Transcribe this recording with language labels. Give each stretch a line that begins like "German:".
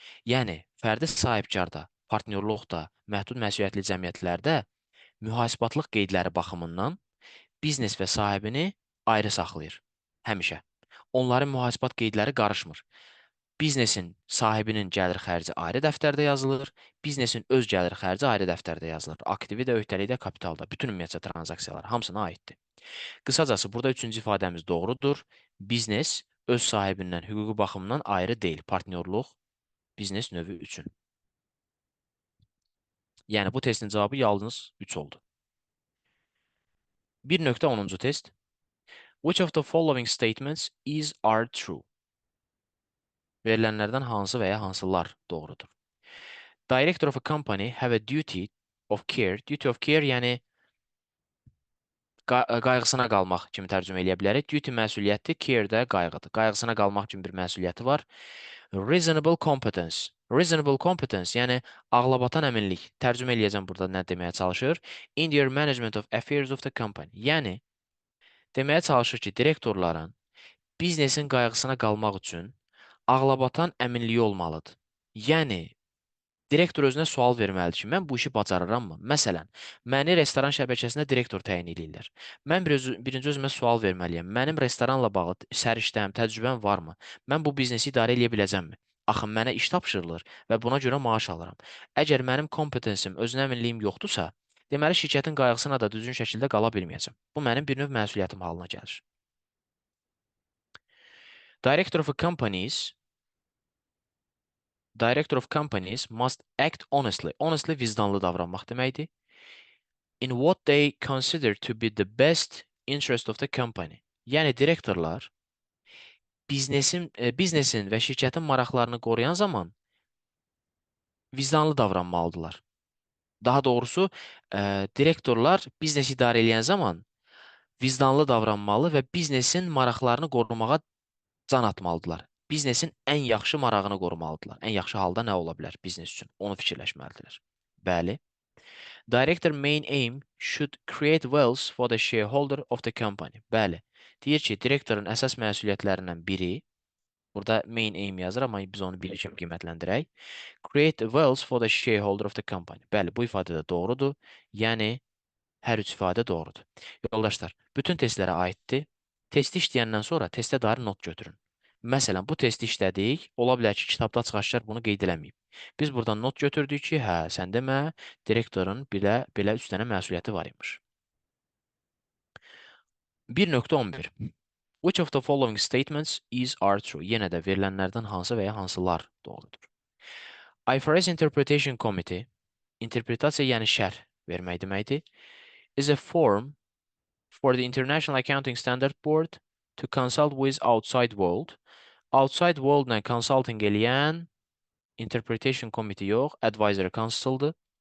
Azerbaijani: Yəni, fərdi sahibkarda, partnyorluqda, məhdud məsuliyyətli cəmiyyətlərdə mühasibatlıq qeydləri baxımından biznes və sahibini ayrı saxlayır. Həmişə. Onların mühasibat qeydləri qarışmır. Biznesin sahibinin gəlir xərci ayrı dəftərdə yazılır, biznesin öz gəlir xərci ayrı dəftərdə yazılır. Aktivi də, öhdəliyi də, kapital da, bütün ümumiyyətcə tranzaksiyalar hamısına aiddir. Qısacası burada üçüncü ifadəmiz doğrudur. Biznes öz sahibindən hüquqi baxımdan ayrı deyil. Partnyorluq biznes növü üçün. Yəni bu testin cavabı yalnız 3 oldu. 1.10-cu test.
English: Which of the following statements are true?
Azerbaijani: Verilənlərdən hansı və ya hansılar doğrudur?
English: Director of a company have a duty of care.
Azerbaijani: Duty of care yəni qayğısına qalmaq kimi tərcümə eləyə bilərik. Duty məsuliyyətdir, care də qayğıdır. Qayğısına qalmaq kimi bir məsuliyyəti var.
English: Reasonable competence.
Azerbaijani: Reasonable competence, yəni ağlabatan əminlik. Tərcümə eləyəcəm burada nə deməyə çalışır?
English: In your management of affairs of the company.
Azerbaijani: Yəni deməyə çalışır ki, direktorların biznesin qayğısına qalmaq üçün ağlabatan əminliyi olmalıdır. Yəni direktor özünə sual verməlidir ki, mən bu işi bacarırammı? Məsələn, məni restoran şəbəkəsinə direktor təyin edirlər. Mən birinci özümə sual verməliyəm. Mənim restoranla bağlı səriştəm, təcrübəm varmı? Mən bu biznesi idarə edə biləcəmmi? Axı mənə iş tapşırılır və buna görə maaş alıram. Əgər mənim kompetensim, özünə əminliyim yoxdursa, deməli şirkətin qayğısına da düzgün şəkildə qala bilməyəcəm. Bu mənim bir növ məsuliyyətim halına gəlir.
English: Director of companies Director of companies must act honestly. Honestly
Azerbaijani: vicdanlı davranmaq deməkdir.
English: In what they consider to be the best interest of the company.
Azerbaijani: Yəni direktorlar biznesin və şirkətin maraqlarını qoruyan zaman vicdanlı davranmalıdırlar. Daha doğrusu, direktorlar biznes idarə edən zaman vicdanlı davranmalı və biznesin maraqlarını qorumağa can atmalıdırlar. Biznesin ən yaxşı marağını qorumalıdırlar. Ən yaxşı halda nə ola bilər biznes üçün? Onu fikirləşməlidirlər. Bəli.
English: Director main aim should create wealth for the shareholder of the company.
Azerbaijani: Bəli. Deyir ki, direktorun əsas məsuliyyətlərindən biri, burada main aim yazır, amma biz onu bir kimi qiymətləndirək.
English: Create wealth for the shareholder of the company.
Azerbaijani: Bəli, bu ifadə də doğrudur. Yəni, hər üç ifadə doğrudur. Yoldaşlar, bütün testlərə aiddir. Testi işləyəndən sonra testə dair not götürün. Məsələn, bu testi işlədik, ola bilər ki, kitabda çıxarışlar bunu qeyd eləməyib. Biz buradan not götürdük ki, hə, sən demə, direktorun belə 3 dənə məsuliyyəti var imiş. 1.11.
English: Which of the following statements are true?
Azerbaijani: Yenə də verilənlərdən hansı və ya hansılar doğrudur?
English: IFRS Interpretation Committee,
Azerbaijani: interpretasiya yəni şərh vermək deməkdir,
English: is a form for the International Accounting Standard Board to consult with outside world.
Azerbaijani: Outside world-la consulting eləyən Interpretation Committee yox, Advisory Council-dır.